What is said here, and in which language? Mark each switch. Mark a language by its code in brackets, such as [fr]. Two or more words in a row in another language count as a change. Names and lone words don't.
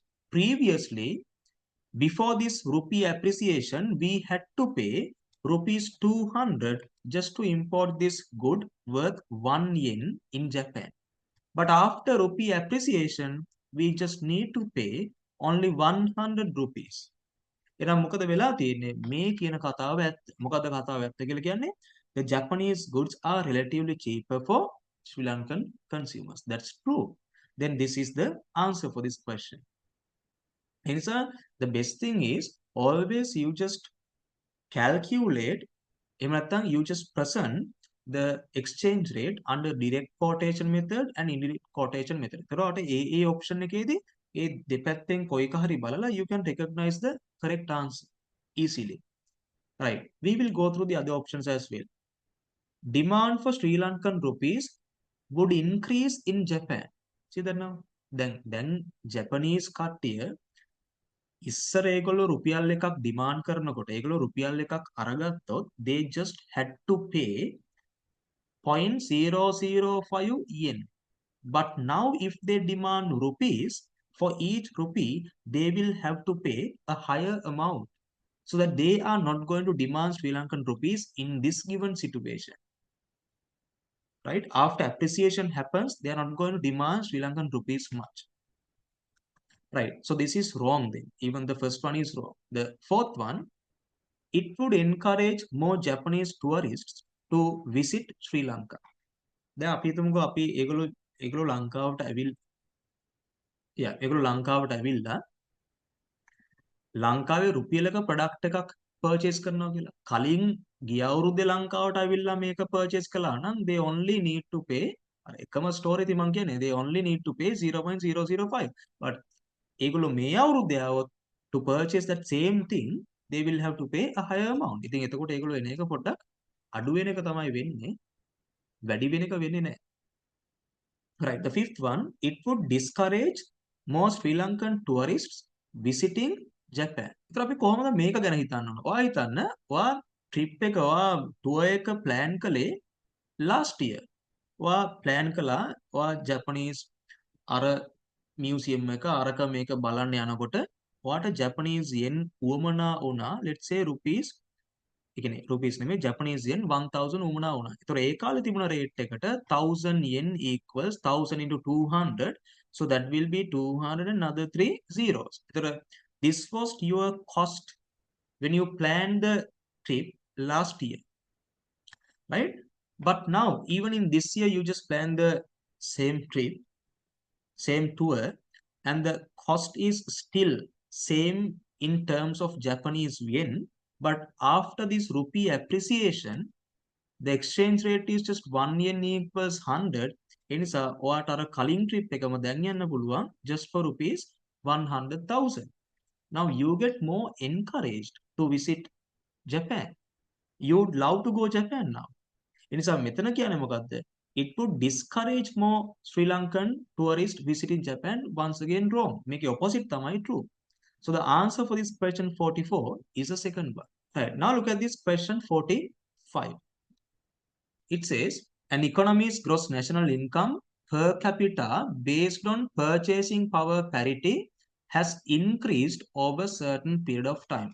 [en] Previously, before this rupee appreciation, we had to pay rupees 200 just to import this good worth 1 yen in Japan. But after rupee appreciation, we just need to pay only 100 rupees. [si] එහෙනම් මොකද වෙලා තියෙන්නේ මේ කියන කතාව ඇත්ත. මොකද කතාව ඇත්ත කියලා කියන්නේ [en] the Japanese goods are relatively cheaper for Sri Lankan consumers. That's true. Then this is the answer for this question. Answer, the best thing is always you just calculate, you just present the exchange rate under direct quotation method and indirect quotation method. [si] එතකොට A option එකේදී ඒ දෙපැත්තෙන් කොයික හරි බලලා [en] you can recognize the correct answer easily. Right. We will go through the other options as well. Demand for Sri Lankan rupees would increase in Japan. See that now? Then Japanese [si] කට්ටිය ඉස්සර ඒගොල්ලෝ රුපියල් එකක් [en] demand [si] කරනකොට ඒගොල්ලෝ රුපියල් එකක් අරගත්තොත් [en] they just had to pay 0.005 yen. But now if they demand rupees, for each rupee, they will have to pay a higher amount. So that they are not going to demand Sri Lankan rupees in this given situation. Right? After appreciation happens, they are not going to demand Sri Lankan rupees much. Right? So this is wrong then. Even the first one is wrong. The fourth one, it would encourage more Japanese tourists to visit Sri Lanka. [si] දැන් අපි හිතමුකෝ අපි ඒගොල්ලෝ ලංකාවට ඇවිල්ලා ලංකාවේ රුපියලක ප්‍රොඩක්ට් එකක් පර්චේස් කරනවා කියලා. කලින් ගිය අවුරුද්දේ ලංකාවට ඇවිල්ලා මේක පර්චේස් කළා නම් [en] they only need to pay [si] අර එකම ස්ටෝර් එකේ මම කියන්නේ [en] they only need to pay 0.005. But [si] ඒගොල්ලෝ මේ අවුරුද්දේ આવොත් [en] to purchase that same thing they will have to pay a higher amount. [si] ඉතින් එතකොට ඒගොල්ලෝ එන එක පොඩ්ඩක් අඩු වෙන එක තමයි වෙන්නේ. වැඩි වෙන එක වෙන්නේ නැහැ. Right, the fifth one, it would discourage more Sri Lankan tourists visiting Japan. ඉතින් අපි කොහොමද මේක ගැන හිතන්න ඕන? ඔයා හිතන්න, ඔයා trip එක ඔයා tour එක plan කළේ [en] last year. [si] ඔයා plan කළා ඔයා Japanese අර museum එක අරක මේක බලන්න යනකොට ඔයාට [en] Japanese yen [si] උවමනා වුණා, [en] let's say rupees නෙමෙයි Japanese yen 1000 [si] උමනා වුණා. ඒතකොට ඒ කාලේ තිබුණ රේට් එකට [en] 1000 yen equals 1000 into 200. So that will be 200 and another 3 zeros. ඒතකොට this was your cost when you planned the trip last year. Right? But now even in this year you just plan the same trip, same tour, and the cost is still same in terms of Japanese yen. But after this rupee appreciation, the exchange rate is just 1 yen equals 100. [si] එනිසා ඔයාට අර කලින් trip එකම දැන් යන්න පුළුවන් [en] just for rupees 100,000. Now you get more encouraged to visit Japan. You would love to go Japan now. [si] එනිසා මෙතන කියන්නේ මොකද්ද? [en] It would discourage more Sri Lankan tourists visiting Japan. Once again wrong. මේකේ opposite තමයි true. So the answer for this question 44 is the second one. Right, now look at this question 45. It says, an economy's gross national income per capita based on purchasing power parity has increased over a certain period of time.